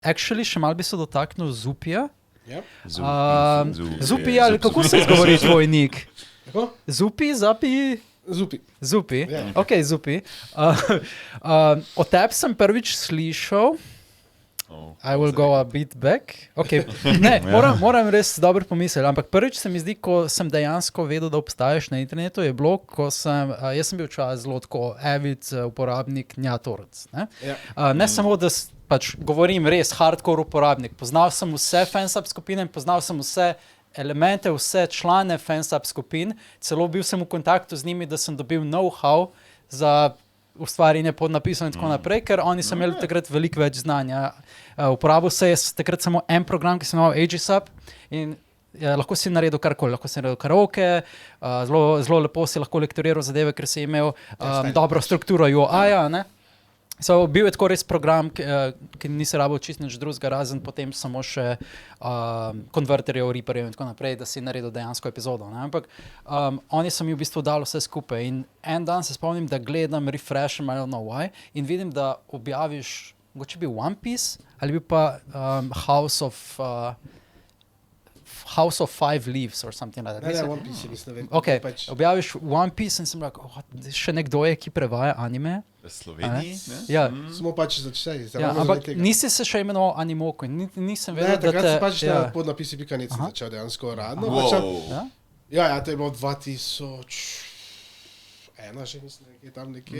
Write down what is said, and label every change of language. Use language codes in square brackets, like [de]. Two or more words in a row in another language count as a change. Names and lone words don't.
[sl] Actually, še malo bi se dotaknil Zupija. Yep. Zupi, ali kako se izgovori tvoj nik? Tako? Zupi, Zapi? Zupi. Yeah. Ok, Zupi. O tebi sem prvič slišal, [en] I will go a bit back. [sl] Okay. Ne, moram res dobro pomisliti, ampak prvič se mi zdi, ko sem dejansko vedel, da obstaješ na internetu, je bilo, ko jaz sem bil včasih zelo tako avid uporabnik Njatorc. Ne samo, da pač govorim res hardcore uporabnik. Poznal sem vse fansub skupine, poznal sem vse elemente, vse člane fansub skupin, celo bil sem v kontaktu z njimi, da sem dobil know-how za ustvarjanje podnapisov in tako naprej, ker oni so imeli takrat veliko več znanja. Uporabil se je takrat samo en program, ki se imel Aegisub in lahko si naredil karkoli, lahko si naredil karaoke, zelo lepo si lahko lektoriral zadeve, ker si imel dobro strukturo UI-ja, ne? So, bil je tako res program, ki nisi rabil čisto nič drugega, razen potem samo še konverterjev, reaperjev in tako naprej, da si naredil dejansko epizodo. Ne? Ampak oni so mi v bistvu dali vse skupaj in en dan se spomnim, da gledam, refresham, [en] I don't know why, [sl] in vidim, da objaviš, mogoče bi One Piece, ali bi pa House of Five Leaves [en] or something like that. [sl] Ne, One Piece, mislim. Ok, objaviš One Piece in sem rekel, še nekdo je, ki prevaja anime. V Sloveniji? Ja. Smo pač začeli. Ja, ampak nisi se še imenoval Animoku in nisem vedel, da te... Ne, takrat si pač podnapisi.net začel dejansko radno. Ja, to je bilo 2001 že, mislim, nekje.